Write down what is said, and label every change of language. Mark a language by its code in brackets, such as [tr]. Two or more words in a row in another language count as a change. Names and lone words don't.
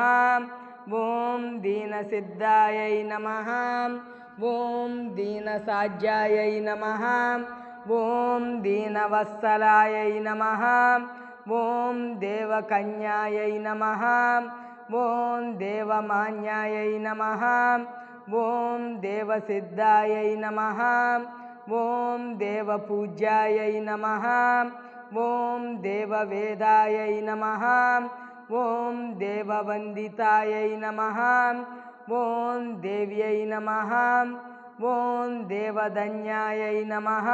[sa] ओम दीनसिद्धायै नमः। ओम दीनसाज्यायै नमः। ओम दीनवत्सलायै नमः। ओम देवकन्यायै नमः। ओम देवमान्यायै नमः। ओं देवसिद्धायै नमः. ओं देवपूज्यायै नमः. ओं देववेदायै नमः. ओं देववन्दितायै नमः. ओं देव्यै नमः. ओं देवधन्यायै नमः.